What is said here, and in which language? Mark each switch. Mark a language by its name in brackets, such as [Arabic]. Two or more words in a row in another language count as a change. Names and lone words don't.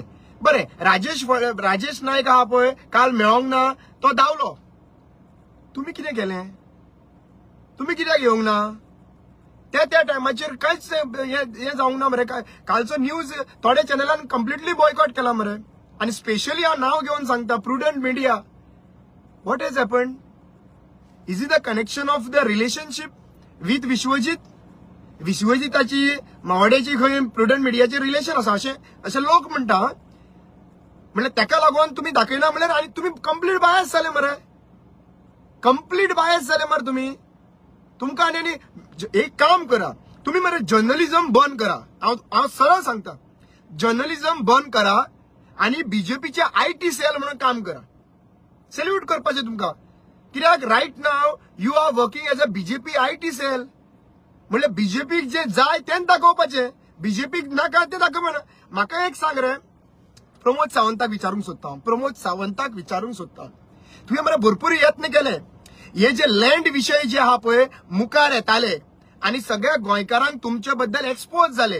[Konkani] बरें, राजेश नायक हा पळय काल मेळोंक ना, तो धांवलो. तुम्ही कितें केलें? तुम्ही कित्याक येवंक ना? त्या टायमाचेर कांयच हे जावंक ना मरे. कालचो न्यूज थोड्या चॅनलान [English] completely boycott [Konkani] केला मरे. आणि स्पेशली हांव नाव घेवन सांगता, प्रुडंट मिडिया. [English] What has happened? Is it the connection of the relationship with Vishwajit? [Konkani] विश्वजिताची मावड्याची खंय प्रुडंट मिडियाचे रिलेशन आसा अशें लोक म्हणटा. म्हणल्यार ताका लागून तुम्ही दाखयना म्हणल्यार आनी तुम्ही [English] complete bias [Konkani] जाले मरे. [English] complete bias [Konkani] जाले मरे तुम्ही. तुमकां आनी एक काम करा, तुम्ही मरे जर्नलिझम बंद करा. हांव सरळ सांगता, जर्नलिझम बंद करा आणि बीजेपीचे [English] IT cell [Konkani] म्हणून काम करा. सॅल्यूट करपाचें तुमकां. [English] कित्याक right now you are working as a BJP IT cell. [Konkani] म्हणल्यार बीजेपीक जे जाय तें दाखोवपाचें, बीजेपीक नाका तें दाखोवना. म्हाका एक सांग रे, प्रमोद सावंताक विचारूंक सोदता हांव. प्रमोद सावंताक विचारूंक सोदता, तुवें मरे भरपूर यत्न केले. हे जे लँड विशय जे आहा पळय मुखार येताले आणि सगळ्या गोंयकारांक तुमचे बद्दल एक्सपोज झाले.